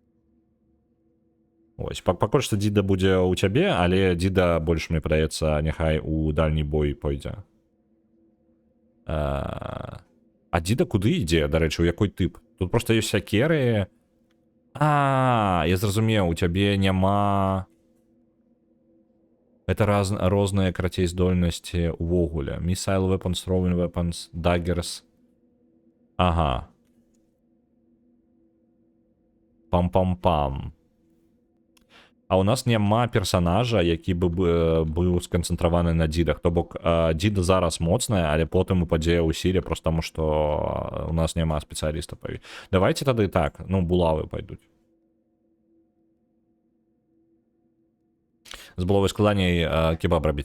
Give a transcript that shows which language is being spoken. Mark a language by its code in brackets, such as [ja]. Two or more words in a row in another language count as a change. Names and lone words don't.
[be] Ось, пакуль што дзіда будзе ў цябе, але дзіда больш мне падаецца, няхай у дальні бой пойдзе. А дзіда куды ідзе, дарэчы, у якой тып? Тут просто ёсць сякеры. Я зразумеў, у цябе няма... Это розныя, карацей, здольнасці увогуле. [en] Missile weapons, throwing weapons, daggers. Ага. Пам-пам-пам. [be] А у нас няма персонажа, які бы быў сканцэнтраваны на дзідах. То бок, дзіда зараз моцная, але потым упадзе ў сіле, просто таму, што у нас няма спецыяліста. Давайте тады так, ну, булавы пойдуць. З булавой складаней кебаб рабіць.